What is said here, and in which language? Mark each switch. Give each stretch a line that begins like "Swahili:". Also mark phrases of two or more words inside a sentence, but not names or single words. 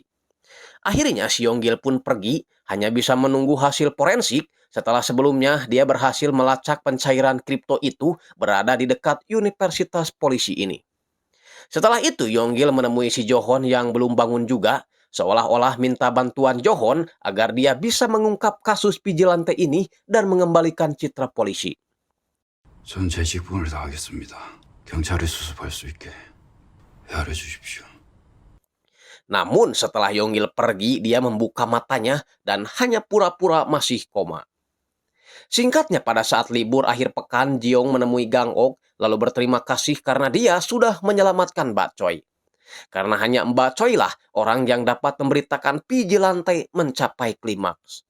Indonesian: Akhirnya si Yonggil pun pergi, hanya bisa menunggu hasil forensik setelah sebelumnya dia berhasil melacak pencairan kripto itu berada di dekat Universitas Polisi ini. Setelah itu Yonggil menemui si Johon yang belum bangun juga, seolah-olah minta bantuan Johon agar dia bisa mengungkap kasus Vigilante ini dan mengembalikan citra polisi.
Korean: 전 제 직분을 다하겠습니다. 경찰이 수습할 수 있게 헤아려 주십시오.
Indonesian: Namun setelah Yonggil pergi, dia membuka matanya dan hanya pura-pura masih koma. Singkatnya, pada saat libur akhir pekan, Jiong menemui Gang Ok lalu berterima kasih karena dia sudah menyelamatkan Mbak Choi. Karena hanya Mbak Choi lah orang yang dapat memberitakan Vigilante mencapai klimaks.